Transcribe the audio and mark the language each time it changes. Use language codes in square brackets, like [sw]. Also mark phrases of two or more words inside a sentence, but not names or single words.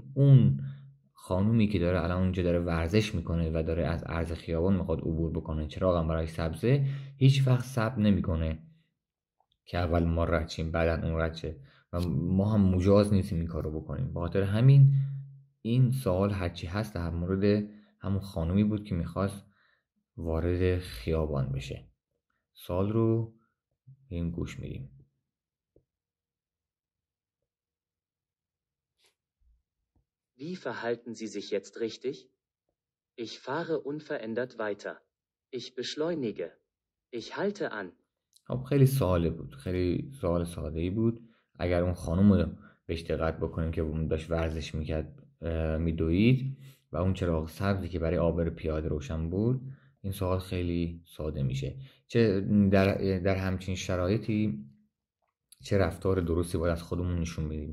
[fa] اون خانومی که داره الان اونجا داره ورزش میکنه و داره از عرض خیابان میخواد عبور بکنه، چراغ هم برای سبزه، هیچ وقت صبر نمیکنه که اول ما رد شیم بعدن اون رد شه و ما هم مجاز نیستیم این کارو بکنیم. به خاطر همین این سوال هرچی هست در مورد همون خانومی بود که میخواست وارد خیابان بشه. سوال رو این گوش میدیم. [de] Wie verhalten Sie sich jetzt richtig? Ich fahre unverändert weiter. Ich beschleunige. Ich halte an. [fa] خب خیلی ساده بود، خیلی سوال ساده‌ای بود. اگر اون خانم رو بهش دقت بکنیم که داشت ورزش میکرد، میدوید و اون چراغ سبزی که برای عابر پیاده روشن بود، این سوال خیلی ساده میشه. چه در همچین شرایطی چه رفتار درستی باید از خودمون نشون بدیم؟